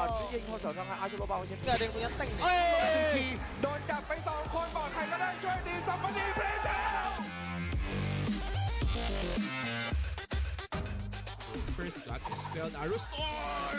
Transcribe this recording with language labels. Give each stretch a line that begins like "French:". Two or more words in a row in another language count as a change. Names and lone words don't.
Chinese: 直接一套小伤害，阿修罗把我先在这个中间带你。
Thai: โดนจับไป2 คนบอกใครก็ได้ช่วยดี
English: somebody play First got dispelled Arrow Storm